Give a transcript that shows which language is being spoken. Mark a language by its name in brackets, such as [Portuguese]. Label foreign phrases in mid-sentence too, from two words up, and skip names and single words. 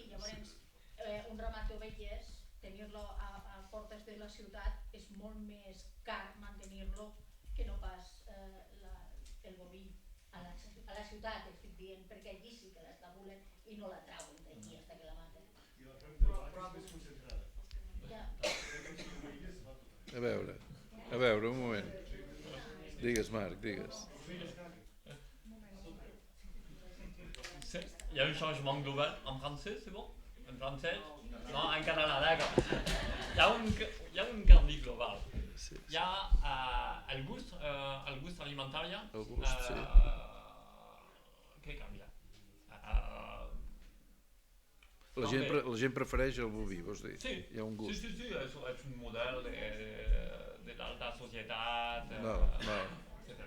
[Catalan] Llavors, un ramat d'ovelles, tenir-lo a portes de la ciutat és molt més car mantenir-lo que no pas el boví. A la ciutat, estic dient, perquè allí sí que l'estabulen i no la trauen d'aquí fins que la maten. I la fem de vaques més concentrada. A veure, un moment. Digues, Marc, digues. [French] Il y a un changement global en français, c'est bon? [Catalan] En francès? [French] Non, [Catalan] en català, [French] d'accord. Il y a un [Catalan] canvi global. [French] Il y a [Catalan] el gust alimentari. El gust, sí. Què canvia? La gent prefereix el boví, vols dir? Sí, Hi ha un gust. sí, és un model de l'alta societat, etc.